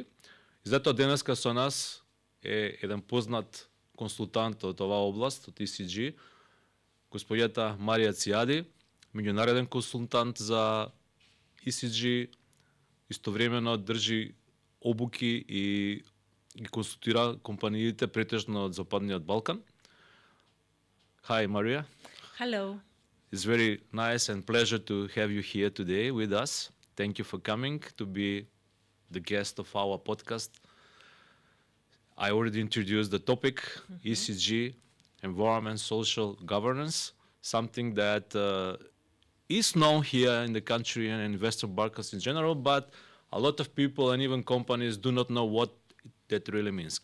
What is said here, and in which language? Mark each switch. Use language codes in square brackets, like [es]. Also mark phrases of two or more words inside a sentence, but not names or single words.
[mk] И затоа денеска со нас е еден познат консултант од оваа област, од ESG, господјата Марија Tsiadi, меѓународен консултант за ESG, истовремено држи обуки и ги консултира компаниите претежно од Западниот Балкан. [en] Hi, Maria. Hello. It's very nice and pleasure to have you here today with us. Thank you for coming to be the guest of our podcast. I already introduced the topic, ESG, Environment, Social Governance, something that is known here in the country and in Western Balkans in general, but a lot of people and even companies do not know what that really means.